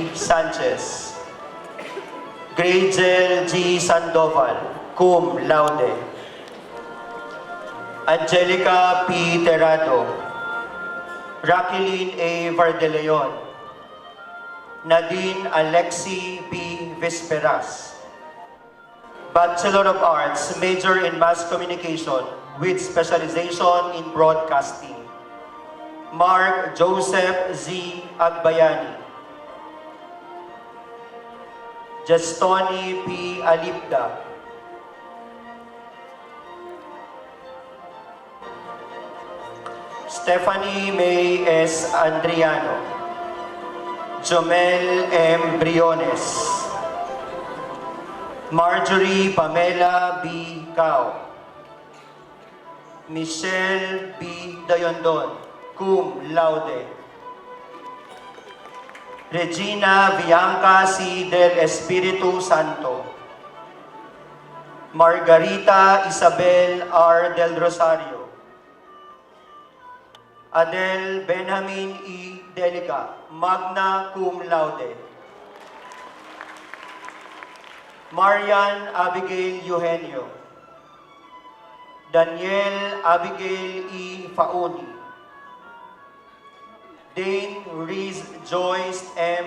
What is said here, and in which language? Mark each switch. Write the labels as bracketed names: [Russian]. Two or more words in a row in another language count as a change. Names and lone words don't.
[English] Sanchez, Gragel G. Sandoval, [Latin] cum laude. [English] Angelica P. Terrado, Raqueline A. Vardeleon, Nadine Alexi B. Vesperas. Bachelor of Arts, major in Mass Communication with specialization in Broadcasting, Mark Joseph Z. Agbayani, Justoni P. Alipda, Stephanie May S. Andriano, Jomel M. Briones, Marjorie Pamela B. Cao, Michelle B. Dayondon, [Latin] cum laude. [English] Regina Bianca C. del Espiritu Santo, Margarita Isabel R. del Rosario, Adel Benjamin E. [Latin] Delica, magna cum laude. [English] Marian Abigail Eugenio, Daniel Abigail E. Fauni, Dane Reese Joyce M.